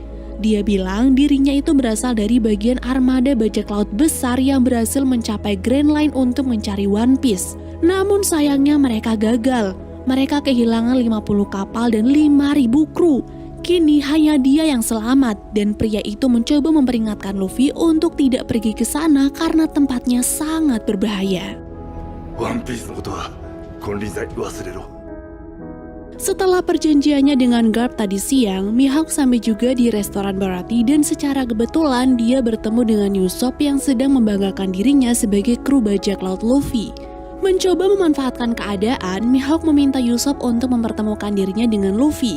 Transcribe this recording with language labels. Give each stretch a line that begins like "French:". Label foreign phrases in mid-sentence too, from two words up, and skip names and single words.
Indonesian: Dia bilang dirinya itu berasal dari bagian armada bajak laut besar yang berhasil mencapai Grand Line untuk mencari One Piece. Namun sayangnya mereka gagal. Mereka kehilangan 50 kapal dan 5.000 kru. Kini hanya dia yang selamat dan pria itu mencoba memperingatkan Luffy untuk tidak pergi ke sana karena tempatnya sangat berbahaya.
Japanese: One Piece のことは金輪際忘れろ。
Indonesian: Setelah perjanjiannya dengan Garp tadi siang, Mihawk sampai juga di restoran Baratie dan secara kebetulan dia bertemu dengan Usopp yang sedang membanggakan dirinya sebagai kru bajak laut Luffy. Mencoba memanfaatkan keadaan, Mihawk meminta Usopp untuk mempertemukan dirinya dengan Luffy.